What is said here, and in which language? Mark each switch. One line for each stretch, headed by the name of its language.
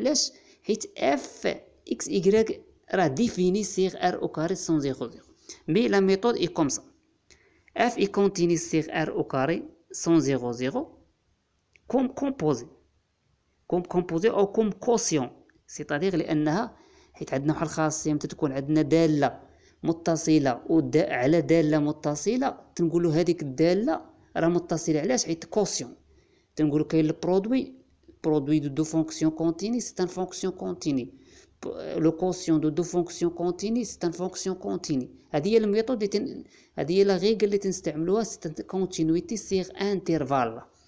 Arabic: علاش؟ حيت
French: f x y راه défini sur r au carré sans 0, 0. Mais la méthode est comme ça. f est continu sur r au carré sans 0, 0 comme composé ou comme quotient. c'est-à-dire
Arabic: لأنها حيت عندنا واحد الخاصية متى تكون عندنا دالة متصلة على دالة متصلة تنقولوا هذيك الدالة راه متصلة. علاش؟ حيت كوسيون تنقولوا كاين البرودوي
French: de deux fonctions continues, c'est une fonction continue. Le quotient de deux fonctions continues, c'est une fonction continue.
Arabic: هذه هي الميثود هذه هي الريغل اللي تنستعملوها
French: c'est continuité sur intervalle.